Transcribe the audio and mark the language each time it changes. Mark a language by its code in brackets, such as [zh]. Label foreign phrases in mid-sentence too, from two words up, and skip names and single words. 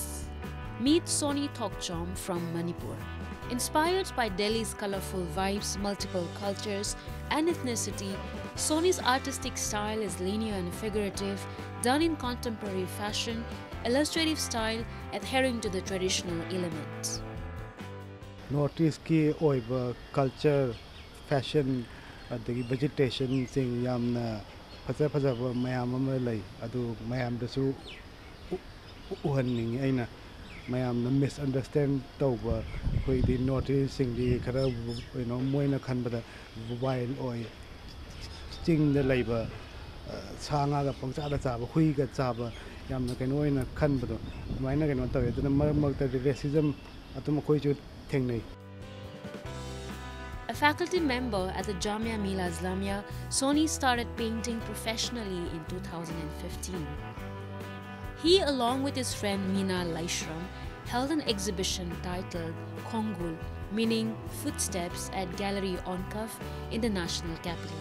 [en] Meet Soni Thokchom from Manipur. Inspired by Delhi's colorful vibes, multiple cultures and ethnicity, Soni's artistic style is linear and figurative, done in contemporary fashion, illustrative style adhering to the traditional elements. [mni] Northeast ki oiba [en] culture, fashion, [mni] adagi vegetation sing yamna phajaba mayam ama lai adu mayam dasu uhanning aina mayam na misunderstand tawba koi di Northeast sing di khara moina khanbada wild oi sting da laiba sanga ga pangcha da chaba hui ga chaba yamna kaino ina khanbado maina kaino tawe dana mar ta racism atuma koi chu. [en] A faculty member at the Jamia Mila Islamia, Soni started painting professionally in 2015. He, along with his friend Meena Laishram, held an exhibition titled Kongul, meaning footsteps, at Gallery Onkaf in the national capital.